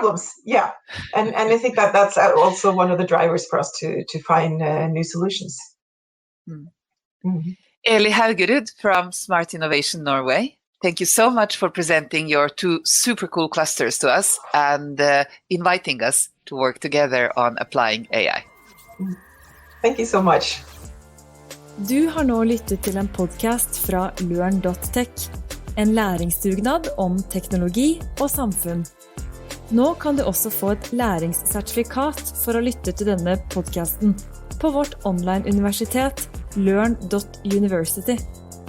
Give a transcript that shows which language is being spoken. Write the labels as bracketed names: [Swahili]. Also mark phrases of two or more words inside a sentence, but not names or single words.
[English] problems, yeah, and I think that's also one of the drivers for us to find new solutions. Eli Haugerud from Smart Innovation Norway, thank you so much for presenting your two super cool clusters to us and inviting us to work together on applying AI. Thank you so much. [Norwegian] Du har nå lyttet til en podcast fra LØRN.tech, en læringsdugnad om teknologi og samfunn. Nå kan du også få et læringssertifikat for å lytte til denne podcasten på vårt online universitet LØRN.university.